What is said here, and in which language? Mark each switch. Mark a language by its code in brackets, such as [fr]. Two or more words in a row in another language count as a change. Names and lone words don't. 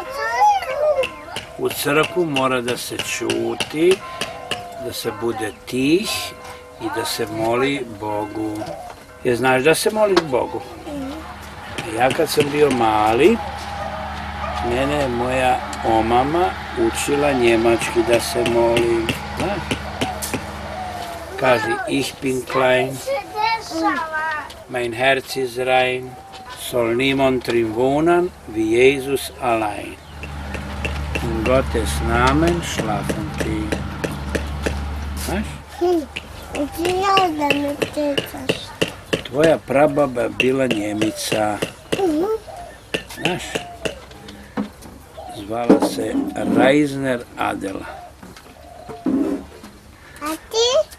[bs] U crkvu mora da se čuti, da se bude tih i da se moli Bogu. Jer znaš da se moli Bogu? Ja kad sam bio mali, mene je moja omama učila njemački da se molim. Znaš? Kaži, [de] ich bin klein, mein Herz ist rein, soll niemand drin wohnen, wie Jesus allein. In Gottes Namen schlafen die. [bs] Znaš? Ja da me tetaš. Tvoja prababa bila Njemica. Znaš? Zvala se Reisner Adela. A ti?